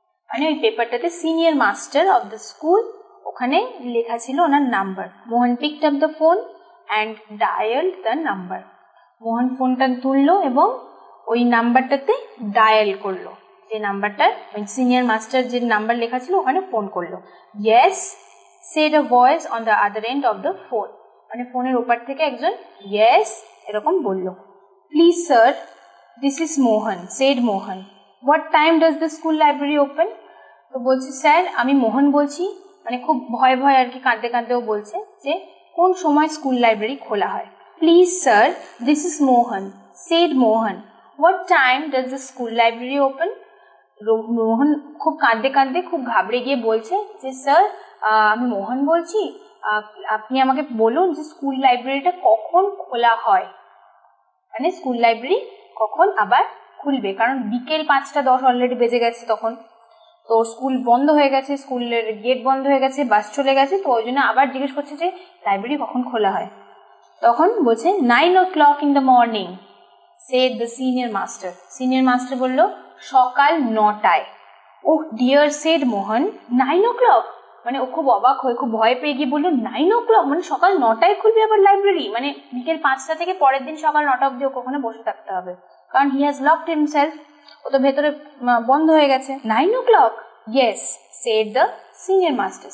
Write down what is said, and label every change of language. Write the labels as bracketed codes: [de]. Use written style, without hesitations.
[bn] মানে ওই পেপারটাতে [en] senior master of the school, [bn] ওখানে লেখা ছিল ওনার number. [en] Mohan picked up the phone and dialled the number. [bn] মোহন ফোনটা তুললো এবং ওই নাম্বারটাতে ডায়াল করলো, যে নাম্বারটার ওই সিনিয়র মাস্টার যে নাম্বার লেখা ছিল ওখানে ফোন করলো। [en] Yes said a voice on the other end of the phone. [bn] মানে ফোনের ওপার থেকে একজন ইয়েস এরকম বললো। [en] Please sir, this is Mohan, said Mohan. What time does the school library open? [bn] তো বলছে, স্যার আমি মোহন বলছি, মানে খুব ভয় ভয় আর কি, কাঁদতে কাঁদতেও বলছে যে কোন সময় স্কুল লাইব্রেরি খোলা হয়। [en] Please sir, this is Mohan, said Mohan. What time does the school library open? [bn] মোহন খুব কাঁদতে কাঁদতে খুব ঘাবড়ে গিয়ে বলছে যে স্যার আমি মোহন বলছি, আপনি আমাকে বলুন যে স্কুল লাইব্রেরিটা কখন খোলা হয়, মানে স্কুল লাইব্রেরি কখন আবার খুলবে, কারণ বিকেল 5টা 10 অলরেডি বেজে গেছে, তখন তো স্কুল বন্ধ হয়ে গেছে, স্কুলের গেট বন্ধ হয়ে গেছে, বাস চলে গেছে, তো ওই জন্য আবার জিজ্ঞেস করছে যে লাইব্রেরি কখন খোলা হয়। তখন বলছে [en] 9 o'clock in the morning, said the senior master. [bn] Senior master বলল সকাল 9টায়। [en] Oh dear, said Mohan, 9 o'clock? [bn] মানে ও খুব অবাক হয়ে খুব ভয় পেয়ে গিয়ে বললো [en] 9 o'clock, [bn] মানে সকাল 9টায় খুলবে আবার লাইব্রেরি? মানে বিকেল 5টা থেকে পরের দিন সকাল 9টা অবধি ওকে ওখানে বসে থাকতে হবে, কারণ [en] he has locked himself, [bn] ও তো ভেতরে বন্ধ হয়ে গেছে। [en] 9 o'clock? Yes, said the senior master.